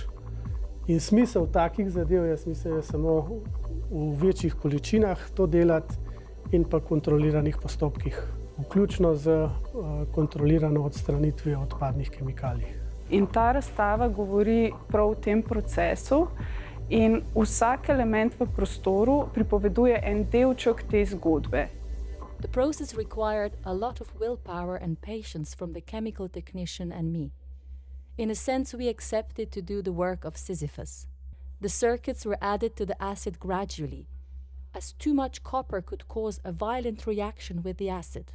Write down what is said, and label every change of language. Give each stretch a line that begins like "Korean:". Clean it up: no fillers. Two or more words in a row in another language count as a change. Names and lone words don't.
Slovenian: In smisel takih zadev, jaz mislim, je samo v večjih količinah to delati in pa kontroliranih postopkih, vključno z kontrolirano odstranitvijo odpadnih kemikalij. In ta razstava govori prav o tem procesu in vsak element v prostoru pripoveduje en delček te zgodbe.
English: The process required a lot of willpower and patience from the chemical technician and me. In a sense, we accepted to do the work of Sisyphus. The circuits were added to the acid gradually, as too much copper could cause a violent reaction with the acid.